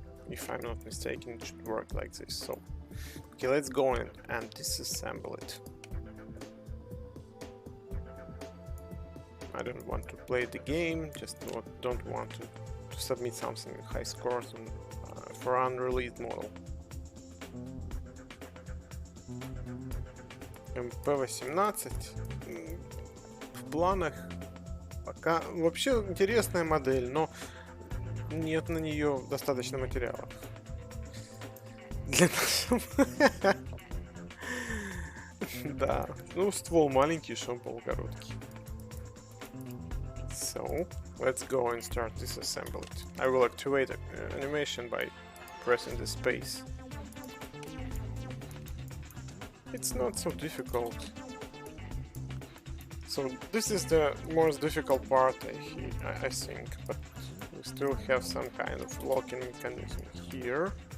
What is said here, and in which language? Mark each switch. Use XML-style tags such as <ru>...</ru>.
<en>If I'm not mistaken, it should work like this. So, okay, let's go in and disassemble it. I don't want to play the game, just don't want to submit something with high scores for unreleased model.</en> <ru>MP18 в планах пока вообще интересная модель, но нет на нее достаточно материалов для нашего. Да, ну ствол маленький, шомпол короткий.</ru> <en>So, let's go and start disassemble it. I will activate animation by pressing the space. It's not so difficult. So this is the most difficult part, I think, but we still have some kind of locking mechanism here.</en>